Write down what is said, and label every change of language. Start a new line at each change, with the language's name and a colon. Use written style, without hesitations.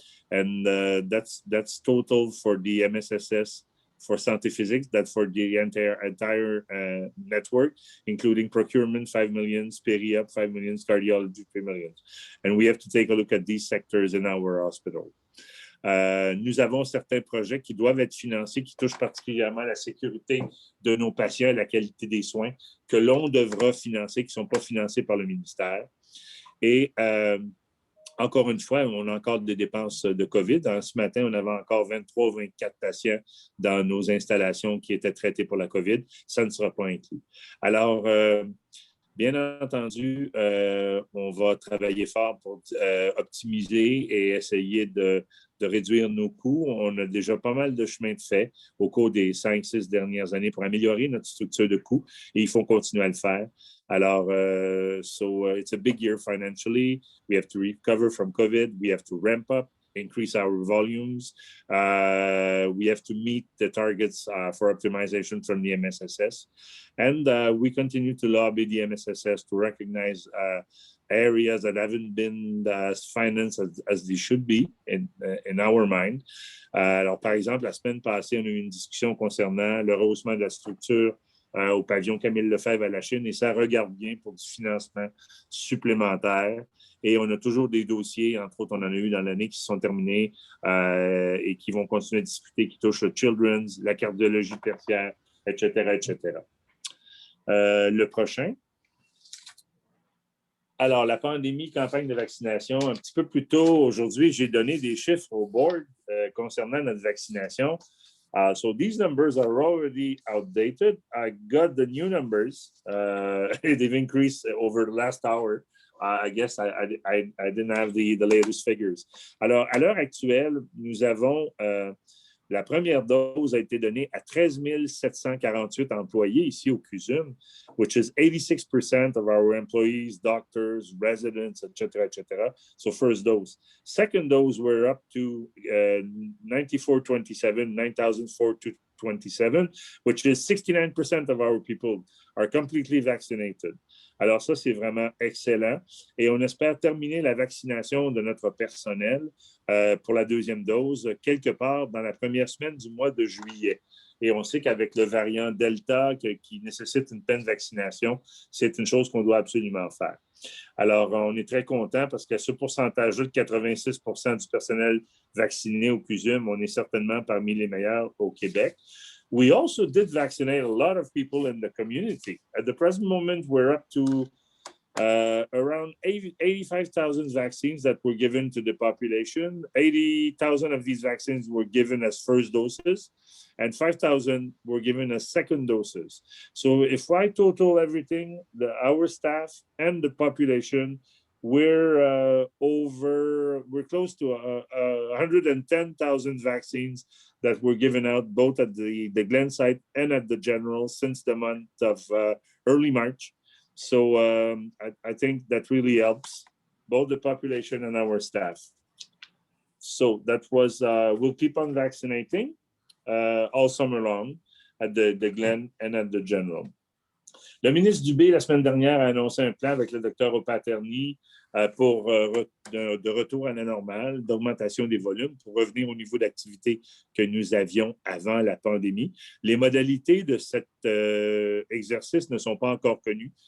English: And that's total for the MSSS for Santé Physique, that's for the entire network, including procurement, 5 million, peri-op, 5 million, cardiology, 3 million. And we have to take a look at these sectors in our hospital.
French: Nous avons certains projets qui doivent être financés, qui touchent particulièrement la sécurité de nos patients et la qualité des soins, que l'on devra financer, qui ne sont pas financés par le ministère. Et encore une fois, on a encore des dépenses de COVID. Ce matin, on avait encore 23 ou 24 patients dans nos installations qui étaient traités pour la COVID. Ça ne sera pas inclus. Alors, bien entendu, on va travailler fort pour optimiser et essayer de réduire nos coûts. On a déjà pas mal de chemin de fait au cours des 5-6 dernières années pour améliorer notre structure de coûts et il faut continuer à le faire. Alors,
English: so it's a big year financially. We have to recover from COVID. We have to ramp up, increase our volumes. We have to meet the targets for optimization from the MSSS. And we continue to lobby the MSSS to recognize areas that haven't been as financed as they should be in our mind.
French: Alors, par exemple, la semaine passée, on a eu une discussion concernant le rehaussement de la structure au pavillon Camille Lefebvre à la Chine et ça regarde bien pour du financement supplémentaire. Et on a toujours des dossiers, entre autres, on en a eu dans l'année qui se sont terminés et qui vont continuer à discuter, qui touchent le children's, la cardiologie tertiaire, etc., etc. Le prochain. Alors, la pandémie, campagne de vaccination. Un petit peu plus tôt aujourd'hui, j'ai donné des chiffres au board concernant notre vaccination.
English: So these numbers are already outdated. I got the new numbers. They've increased over the last hour. I guess I didn't have the latest figures.
French: Alors, à l'heure actuelle, nous avons la première dose a été donnée à 13 748 employés ici au CUSM,
English: which is 86% of our employees, doctors, residents, etc., etc. So first dose. Second dose, we're up to 9,427, which is 69% of our people are completely vaccinated.
French: Alors ça, c'est vraiment excellent. Et on espère terminer la vaccination de notre personnel pour la deuxième dose quelque part dans la première semaine du mois de juillet. Et on sait qu'avec le variant Delta qui nécessite une pleine vaccination, c'est une chose qu'on doit absolument faire. Alors, on est très content parce qu'à ce pourcentage-là de 86% du personnel vacciné au CUSM, on est certainement parmi les meilleurs au Québec.
English: We also did vaccinate a lot of people in the community. At the present moment, we're up to around 85,000 vaccines that were given to the population. 80,000 of these vaccines were given as first doses, and 5,000 were given as second doses. So if I total everything, our staff and the population, we're close to 110,000 vaccines that were given out both at the Glen site and at the General since the month of early March. So I think that really helps both the population and our staff. So that was, we'll keep on vaccinating all summer long at the Glen and at the General.
French: Le ministre Dubé, la semaine dernière, a annoncé un plan avec le docteur Opaterni pour de retour à la normale, d'augmentation des volumes pour revenir au niveau d'activité que nous avions avant la pandémie. Les modalités de cet exercice ne sont pas encore connues.